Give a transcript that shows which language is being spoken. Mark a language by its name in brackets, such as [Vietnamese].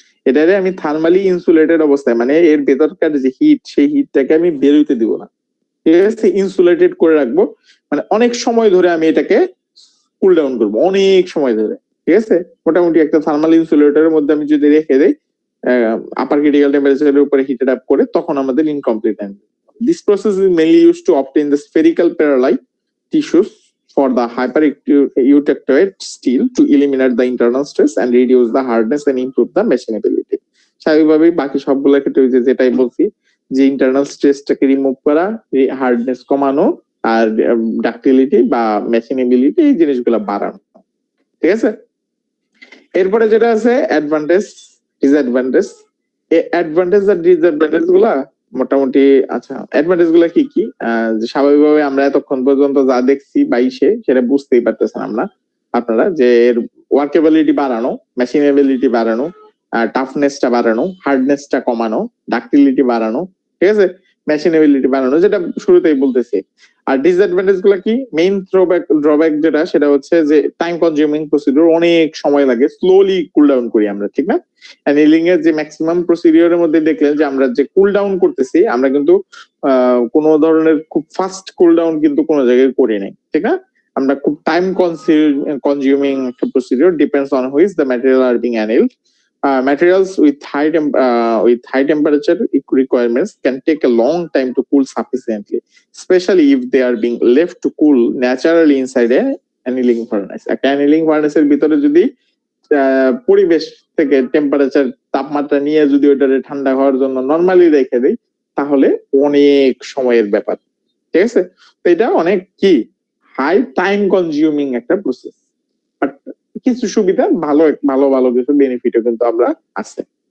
[Bangla] এটারে আমি thermally insulated অবস্থায়, মানে এর ভেতরকার যে হিট সেই হিটটাকে আমি বের হইতে দিব না, ঠিক আছে, ইনসুলেটেড করে রাখবো, মানে অনেক সময় ধরে আমি এটাকে কুল ডাউন করবো, অনেক সময় ধরে। ঠিক আছে, মোটামুটি একটা থার্মাল ইনসুলেটরের মধ্যে আমি যদি রেখে দেই আপার ক্রিটিক্যাল টেম্পারেচারের উপরে হিটেড আপ করে, তখন আমাদের incomplete annealing. [English] This process is mainly used to obtain the spherical pearlite tissues for the hyper-eutectoid steel to eliminate the internal stress and reduce the hardness and improve the machinability. [Bangla] স্বাভাবিকভাবেই বাকি সবগুলো ক্ষেত্রে যেটাই বলছি যে ইন্টারনাল স্ট্রেসটাকে রিমুভ করা, hardness কমানো আর ductility বা মেশিনেবিলিটি এই জিনিসগুলো বাড়ানো। ঠিক আছে, এরপরে যেটা আছে অ্যাডভান্টেজ ডিসঅ্যাডভান্টেজ। অ্যাডভান্টেজ আর ডিসঅ্যাডভান্টেজ গুলা মোটামুটি, আচ্ছা অ্যাডভান্টেজ গুলা কি কি, স্বাভাবিকভাবে আমরা এতক্ষণ পর্যন্ত যা দেখছি বাইশে সেটা বুঝতেই পারতেছেন আপনারা যে এর ওয়ার্কেবিলিটি বাড়ানো, মেশিনেবিলিটি বাড়ানো, টাফনেসটা বাড়ানো, হার্ডনেসটা কমানো, ডাক্টিলিটি বাড়ানো, ঠিক আছে, মেশিনেবিলিটি বাড়ানো, যেটা শুরুতেই বলতেছি। আর ডিসঅ্যাডভান্টেজ গুলা কি, মেইন ড্রব্যাক যেটা সেটা হচ্ছে যে টাইম কনজিউমিং প্রসিডিউর, অনেক সময় লাগে, স্লোলি কুল ডাউন করি আমরা, ঠিক না? অ্যানিলিং এর যে ম্যাক্সিমাম প্রসিডিউরের মধ্যে দেখলেন যে আমরা যে কুল ডাউন করতেছি আমরা কিন্তু কোনো ধরনের খুব ফাস্ট কুল ডাউন কিন্তু কোনো জায়গায় করি নাই, ঠিক না? আমরা খুব টাইম কনজিউমিং একটা procedure, [English] Depends on which the material are being annealed. Materials with high temperature requirements can take a long time to cool sufficiently, especially if they are being left to cool naturally inside a annealing furnace. [Bangla] একটা annealing furnace এর ভিতরে যদি পরিবেশ থেকে temperature তাপমাত্রা নিয়ে যদি ওইটারে ঠান্ডা হওয়ার জন্য নরমালি রেখে দেই তাহলে অনেক সময়ের ব্যাপার। ঠিক আছে, তো এটা অনেক কি হাই টাইম কনজিউমিং একটা প্রসেস, বাট কিছু সুবিধা, ভালো ভালো কিছু বেনিফিটও কিন্তু আমরা আছে।